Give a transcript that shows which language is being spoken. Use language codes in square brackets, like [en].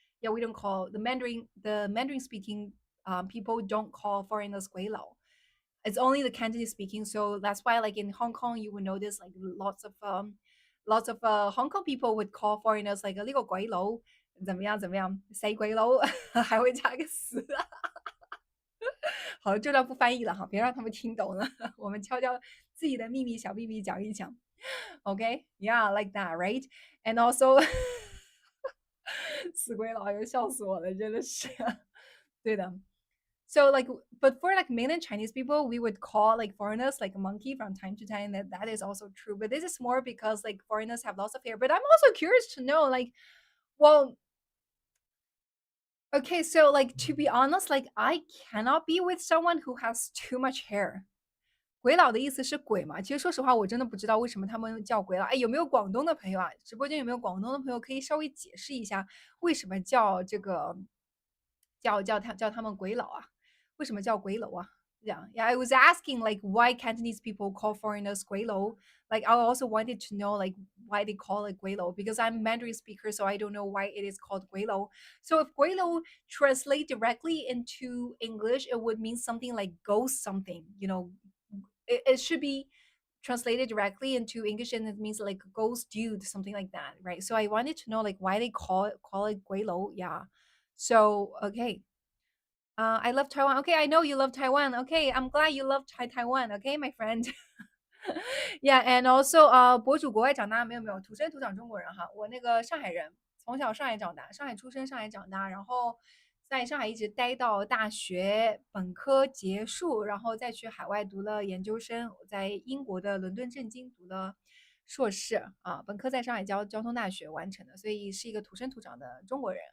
[en] Yeah, we don't call the Mandarin speaking people don't call foreigners Guilao. It's only the Cantonese speaking, so that's why like in Hong Kong you would notice like lots of Hong Kong people would call foreigners like [zh] 呢个鬼佬怎么样怎么样谁鬼佬还会加个死。好，这段不翻译了哈，别让他们听懂了。我们悄悄自己的秘密小秘密讲一讲。 [en] Okay, yeah, like that, right? And also [zh] 死鬼佬又笑死我了，真的是。对的。 [en] So like, but for like mainland Chinese people, we would call like foreigners like a monkey from time to time. That is also true. But this is more because like foreigners have lots of hair. But I'm also curious to know like, well, okay, so like to be honest, like I cannot be with someone who has too much hair. [zh] 鬼佬的意思是鬼嘛？其实说实话，我真的不知道为什么他们叫鬼佬。哎，有没有广东的朋友啊？直播间有没有广东的朋友可以稍微解释一下，为什么叫这个叫他们鬼佬啊？为什么叫鬼佬啊？ [en] Yeah, yeah. I was asking like why Cantonese people call foreigners 鬼佬. Like I also wanted to know like why they call it 鬼佬 because I'm Mandarin speaker, so I don't know why it is called 鬼佬. So if 鬼佬 translate directly into English, it would mean something like ghost something. You know, it should be translated directly into English and it means like ghost dude, something like that, right? So I wanted to know like why they call it 鬼佬. Yeah. So okay. I love Taiwan. Okay, I know you love Taiwan. Okay, I'm glad you love Taiwan. Okay, my friend. Yeah, and also [zh] 博主国外长大没有土生土长中国人哈。我那个上海人，从小上海长大，上海出生，上海长大，然后在上海一直待到大学本科结束，然后再去海外读了研究生。我在英国的伦敦政经读了硕士啊，本科在上海交通大学完成的，所以是一个土生土长的中国人。